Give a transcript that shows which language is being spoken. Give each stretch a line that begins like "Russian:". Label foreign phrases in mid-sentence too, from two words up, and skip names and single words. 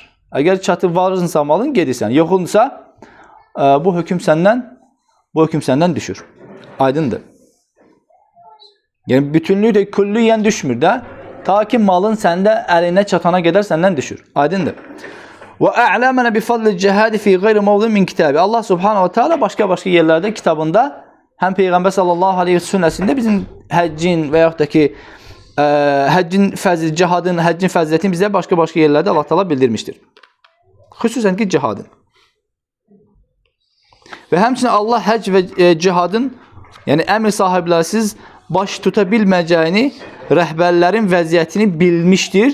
Azerbaijani: Əgər çatıb varırsa malın, gedirsən. Yoxunsa bu hökm səndən düşür. Aydındır. Yəni bütünlüyü də küllüyən düşmür də. Ta ki malın səndə əlinə çatana qədər səndən düşür. Aydındır.
Arabic: وأعلمنا بفضل الجهاد في غير موضع من كتابه.
Azerbaijani: Allah
Arabic: سبحانه وتعالى
Azerbaijani: başqa yerlərdə kitabında həm Peyğəmbər
Arabic: صلى الله عليه
Azerbaijani: və sünnəsində bizim həccin və yaxud da ki həccin fəzil, cihadın, həccin fəzilətini bizə başqa yerlərdə Allah Taala bildirmişdir. Xüsusən ki cihadın. Və həmçinin Allah həcc və cihadın, yəni əmr sahiblərsiz baş tuta bilməyəcəyini, rəhbərlərin vəziyyətini bilmişdir.